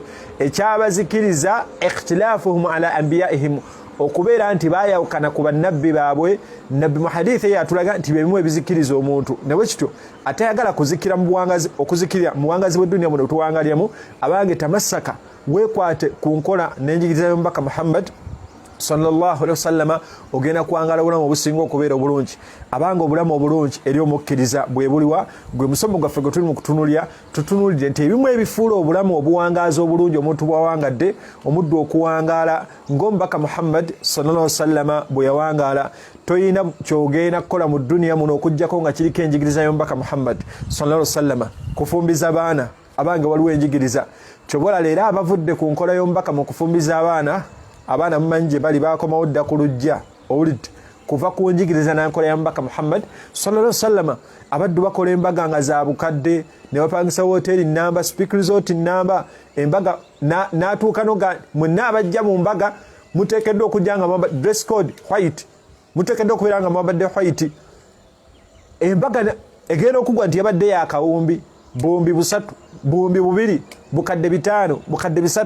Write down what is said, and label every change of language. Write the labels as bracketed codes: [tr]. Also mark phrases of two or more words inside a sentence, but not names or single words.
[lg] Ekyabazikiriza [ar] اختلافهم على أنبيائهم [lg] okubeera nti baayawukana ku bannabbi baabwe. Nabbi mu hadithi yatulaga nti byebimu ebizikiriza omuntu ne bwe kityo atayagala kuzikira mu buwangazi okuzikirira mu buwangazi bw'edduniya muno tuwangalyamu abange tamassaka weekwate ku nkola n'enjigiriza y'omubaka Muhammad [ar] صلى الله عليه وسلم [lg] ogenda kuwangala obulamu obusinga okubeera obulungi. Abanga obulamu obulungi eri omukkiriza bwe buliwa gwe musomo gwaffe gwe tuli mu kutunulira tutunulidde nti ebimu ebifuula obulamu obuwangaazi obulungi omuntu bwawangadde omuddu okuwangaala ng'omubaka Muhammad [ar] صلى الله عليه وسلم [lg] bwe yawangaala. Toyina kyogenda kukola mu dduniya muno okuggyako nga kiriko enjigiriza y'omubaka Muhammad [ar] صلى الله عليه وسلم. [lg] Kufumbiza baana abange waliwo enjigiriza kyobola leero abavudde ku nkola y'omubaka mu kufumbiza abaana mumanyi gye bali bakomawo dda ku lujja owulidde kuva ku njigiriza n'enkola ya mubaka Muhammad [ar] صلى الله عليه وسلم. [lg] Abaddu bakola embaga nga za bukadde ne bapangisa hoteeri namba speak resort namba embaga n'atuuka noga mwenna abajja mu mbaga muteekeddwa okujja nga [en] dress code white, [lg] muteekeddwa okubeera nga mwambadde white. Embaga egenda okugwa nti yabadde yakawumbi buwumbi busatu buwumbi bubiri bukadde bitaano bukadde bisatu.